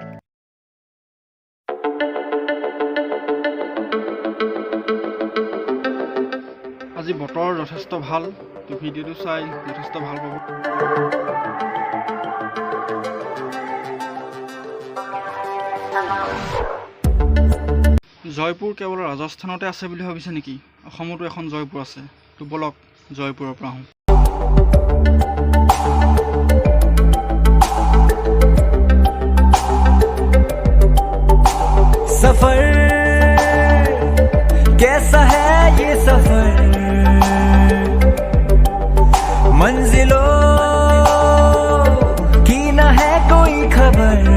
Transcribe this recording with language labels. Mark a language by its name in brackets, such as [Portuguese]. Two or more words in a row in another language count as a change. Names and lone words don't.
[Assamese] আজি বতৰ যথেষ্ট ভাল, তো ভিডিঅ'টো চাই যথেষ্ট ভাল পাব। জয়পুৰ কেৱল ৰাজস্থানতে আছে বুলি ভাবিছে নেকি? অসমতো এখন জয়পুৰ আছে। তো বলক জয়পুৰৰ পৰা আহোঁ। [Hindi] सफर कैसा है ये सफर, मंजिलों की न है कोई खबर।